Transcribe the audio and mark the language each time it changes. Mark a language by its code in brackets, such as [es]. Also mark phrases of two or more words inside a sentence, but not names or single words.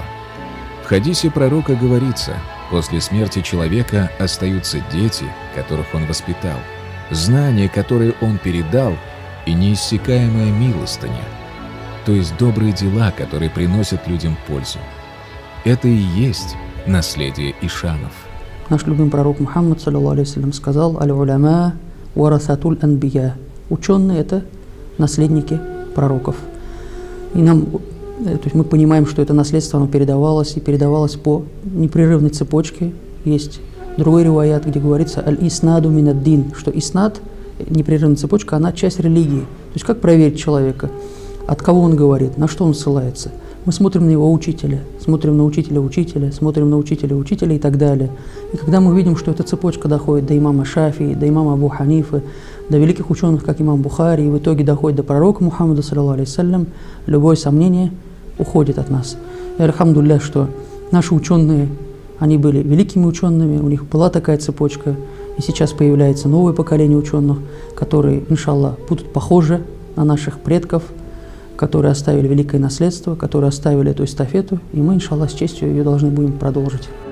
[ru] В хадисе пророка говорится: после смерти человека остаются дети, которых он воспитал, знания, которые он передал, и неиссякаемая милостыня, то есть добрые дела, которые приносят людям пользу. Это и есть наследие ишанов. Наш любимый пророк Мухаммад, [ar] صلى الله عليه وسلم, сказал: «العلماء ورثة الأنبياء». [ru] Ученые – это наследники пророков. И то есть мы понимаем, что это наследство, оно передавалось и передавалось по непрерывной цепочке. Есть другой риваят, где говорится [ar] «الإسناد من الدين», [ru] что иснад, непрерывная цепочка, она часть религии. То есть как проверить человека, от кого он говорит, на что он ссылается. Мы смотрим на его учителя, смотрим на учителя учителя, смотрим на учителя учителя и так далее. И когда мы видим, что эта цепочка доходит до имама Шафии, до имама Абу Ханифы, до великих ученых, как имам Бухари, и в итоге доходит до пророка Мухаммада, [ar] صلى الله عليه وسلم, [ru] любое сомнение уходит от нас. И альхамдулилля, что наши ученые, они были великими учеными, у них была такая цепочка, и сейчас появляется новое поколение ученых, которые, иншаллах, будут похожи на наших предков, которые оставили великое наследство, которые оставили эту эстафету, и мы, иншаллах, с честью ее должны будем продолжить.